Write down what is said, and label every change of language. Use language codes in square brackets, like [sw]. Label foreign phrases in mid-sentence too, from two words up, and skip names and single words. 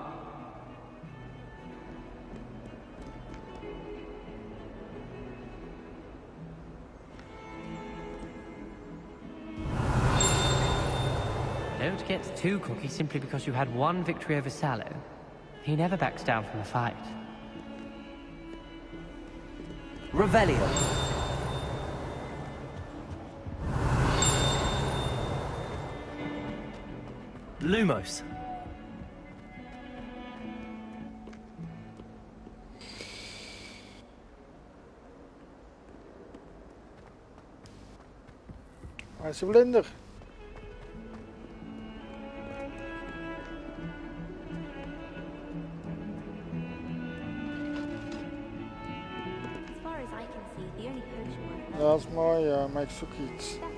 [en] Don't get too cocky simply because you had one victory over Sallow. He never backs down from a fight. Revelio. Lumos. [nl] Hij is een vlinder. Ja, dat is mooi, ja, maar ik zoek iets.